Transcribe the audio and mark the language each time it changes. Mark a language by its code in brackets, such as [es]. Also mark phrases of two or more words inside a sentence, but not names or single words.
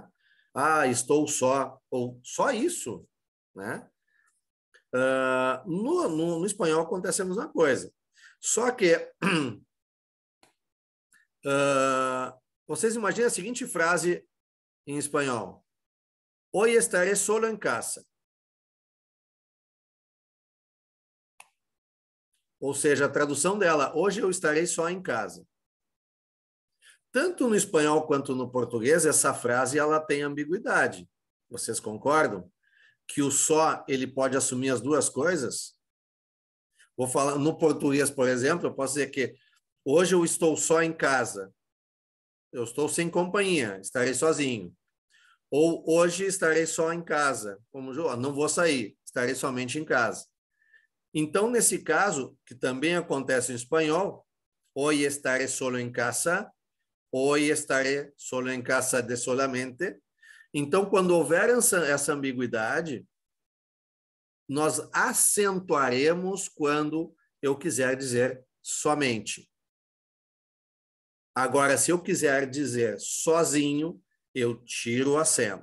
[pt] Ah, estou só, ou só isso, né? No espanhol acontece a mesma coisa. Só que vocês imaginem a seguinte frase em espanhol: [es] Hoy estaré solo en casa. [pt] Ou seja, a tradução dela: hoje eu estarei só em casa. Tanto no espanhol quanto no português, essa frase ela tem ambiguidade. Vocês concordam? Que o só ele pode assumir as duas coisas? Vou falar no português, por exemplo, eu posso dizer que hoje eu estou só em casa. Eu estou sem companhia, estarei sozinho. Ou hoje estarei só em casa, como não vou sair, estarei somente em casa. Então, nesse caso, que também acontece em espanhol, [es] hoy estaré solo en casa, hoy estaré solo en casa de solamente. [pt] Então, quando houver essa ambiguidade, nós acentuaremos quando eu quiser dizer somente. Agora, se eu quiser dizer sozinho, eu tiro o acento.